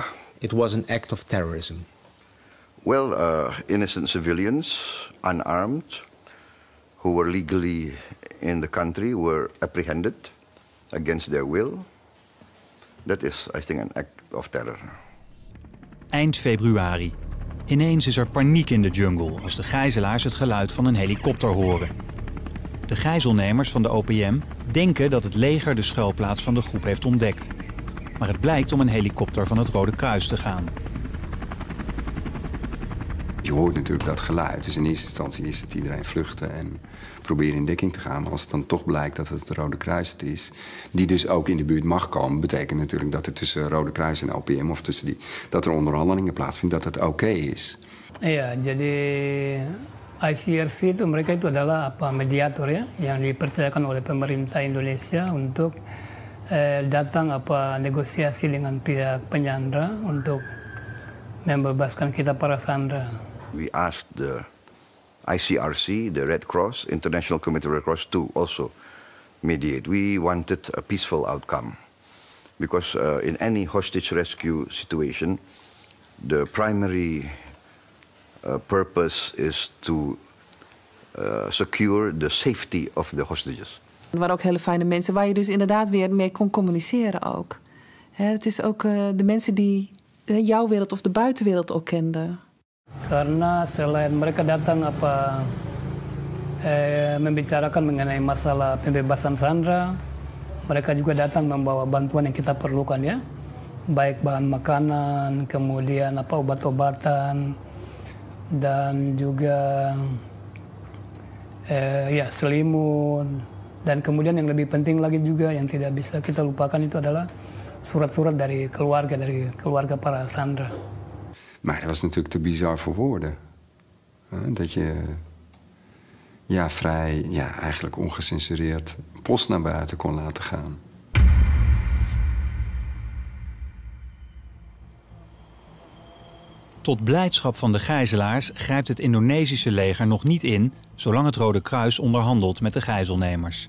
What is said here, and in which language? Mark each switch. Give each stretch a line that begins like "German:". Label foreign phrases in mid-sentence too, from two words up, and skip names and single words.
English: It was an act of terrorism. Well, innocent civilians, unarmed, who were legally in the country, were apprehended against their will. That is, I think, an act of terror.
Dutch: Eind februari. Ineens is er paniek in de jungle als de gijzelaars het geluid van een helikopter horen. De gijzelnemers van de OPM denken dat het leger de schuilplaats van de groep heeft ontdekt. Maar het blijkt om een helikopter van het Rode Kruis te gaan. Je hoort natuurlijk dat geluid. Dus in eerste instantie is het iedereen vluchten en proberen in dekking te gaan. Als het dan toch blijkt dat het Rode Kruis het is, die dus ook in de buurt mag komen, betekent natuurlijk dat er tussen Rode Kruis en OPM of tussen dat er onderhandelingen plaatsvinden, dat het oké is.
Indonesian: Iya, jadi ICRC itu mereka itu adalah mediator ya, yang dipercayakan oleh pemerintah Indonesia untuk datang negosiasi dengan pihak penyandra untuk membebaskan kita para sandera.
English: We asked the ICRC, the Red Cross, International Committee of Red Cross, to also mediate. We wanted a peaceful outcome because in any hostage rescue situation, the primary purpose is to secure the safety of the hostages.
Dutch: Er waren ook hele fijne mensen waar je dus inderdaad weer mee kon communiceren ook. Het is ook de mensen die jouw wereld of de buitenwereld ook kenden.
Indonesian: Karena selain mereka datang membicarakan mengenai masalah pembebasan Sandra, mereka juga datang membawa bantuan yang kita perlukan ya, baik bahan makanan, kemudian obat-obatan, dan juga selimut, dan kemudian yang lebih penting lagi juga yang tidak bisa kita lupakan itu adalah surat-surat dari keluarga para Sandra.
Dutch: Maar dat was natuurlijk te bizar voor woorden. Dat je vrij, eigenlijk ongecensureerd post naar buiten kon laten gaan. Tot blijdschap van de gijzelaars grijpt het Indonesische leger nog niet in, zolang het Rode Kruis onderhandelt met de gijzelnemers.